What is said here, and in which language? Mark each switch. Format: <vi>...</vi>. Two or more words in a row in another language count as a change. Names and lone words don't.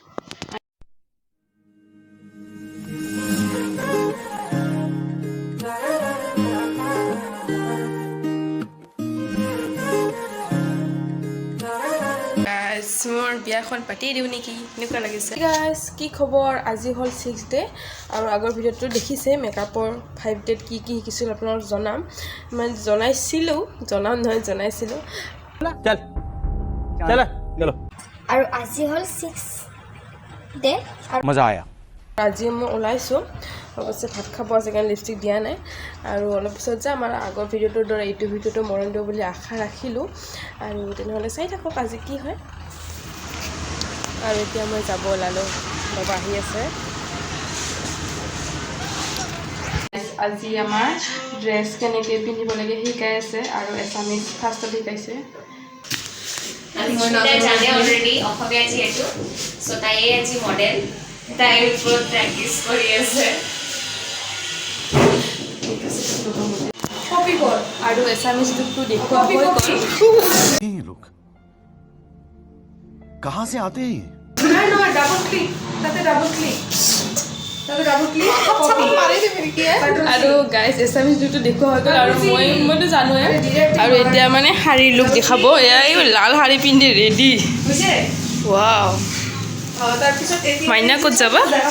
<as>মোৰ বিয়াখন পাতি দিওঁ নেকি এনেকুৱা লাগিছে গাইজ কি খবৰ আজি হ'ল 6 ডে আৰু আগৰ ভিডিঅ'টো দেখিছে মেকআপৰ 5 ডেত কি কি শিকিছিল আপোনালোকক জনাম মানে জনাইছিলোঁ আৰু আজি হ'ল 6 ডে</as> <hi>मजा आया</hi> <as>আজি মই ওলাইছোঁ অৱশ্যে ভাত খাব আছে কাৰণে লিপষ্টিক দিয়া নাই আৰু অলপ পিছত যাম আৰু আগৰ ভিডিঅ'টোৰ দৰে এইটো ভিডিঅ'টো মৰম দিব বুলি আশা ৰাখিলোঁ আৰু তেনেহ'লে চাই থাকক আজি কি হয় আৰু এতিয়া মই যাব ওলালোঁ বাবা আহি আছে আজি আমাৰ ড্ৰেছ কেনেকৈ পিন্ধিব লাগে শিকাই আছে আৰু</as> <en>Assamese firstত</en> <as>শিকাইছে জানে অলৰেডি অসমীয়া যিহেতু চ' তাইয়ে আজি মডেল তাইৰ ওপৰত প্ৰেক্টিচ কৰি আছে আৰু</as> <en>Assamese lookটো</en> <as>দেখুওৱা হৈ গ'ল</as> <hi>ये लोग कहाँ से आते हैं</hi> <as>আৰু গাইজ</as> <en>Assamese lookটো</en> <as>দেখুওৱা হৈ গ'ল আৰু মইতো জানোৱে আৰু এতিয়া মানে শাৰী লুক দেখাব এয়া এই লাল শাৰী পিন্ধি</as> <en>ready wow</en> <as>মাইনা ক'ত যাবা</as>